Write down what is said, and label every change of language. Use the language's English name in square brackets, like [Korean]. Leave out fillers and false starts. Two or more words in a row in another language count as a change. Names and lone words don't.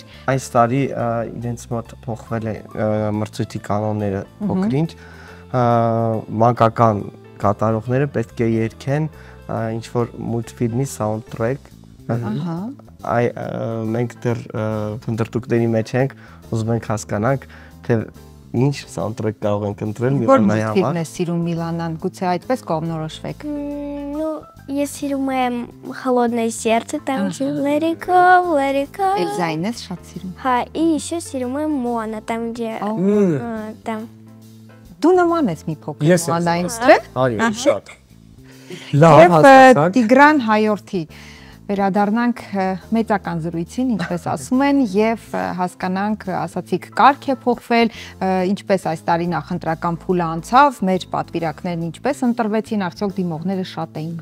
[Armenian] Այս տարի իրենց մոտ փոխվել է մրցույթի կանոնները փոքրինչ, մանկական կատարողները պետք է երգեն ինչ որ մուլտֆիլմի սաունդթրեք։ Այ մենք դեռ փնտրտուքների մեջ ենք, ուզում ենք հասկանանք, թե ինչ սաունդթրեք կարող ենք ընտրել Միլանայի համար։ Որ ֆիլմն է սիրում Միլանան, գուցե այդպես կողմնորոշվեք։ [Russian] Ну, я сирумаем холодное сердце, там же [English] let it go, let it go. [Armenian] Эльзайн ես շատ սիրում։ Հա, [Russian] и еще сирумаем Моана, там где там. [Armenian] Դու նման ես մի փոքր Моանային, չէ՞։ Այո, շատ։ Լավ, Եվ հասկացանք։ Տիգրան Հայորդի վերադառնանք մեծական զրույցին, ինչպես ասում են, եւ հասկանանք, ասացիք, կարգ է փոխվել, ինչպես այս տարի նախընտրական փուլը անցավ, մեր պատվիրակներն ինչպես ընտրվեցին, արդյոք դիմողները շատ էին։